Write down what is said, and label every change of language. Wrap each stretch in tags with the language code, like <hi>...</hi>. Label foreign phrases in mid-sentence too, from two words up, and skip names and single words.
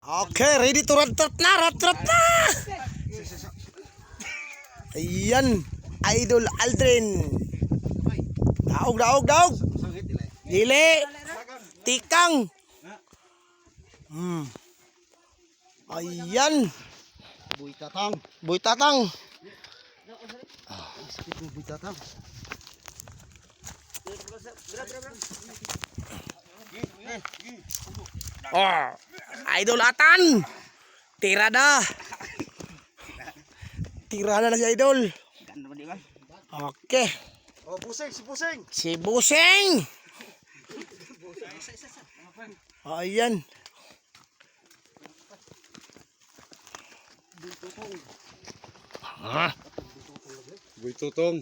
<en>Okay, ready to</en> <ceb>rat-rat na, rat-rat na. Ayan, Idol Aldrin. Daog, daog, daog. Dili. Tikang. Ayan. Buy tatang. Buy tatang. Buy tatang. Oh, Idol Atan. Tirada. Tirada na si Idol. Okay. Oh, pusing, si pusing. Si Busing. Ayan. Buy tutong.</ceb>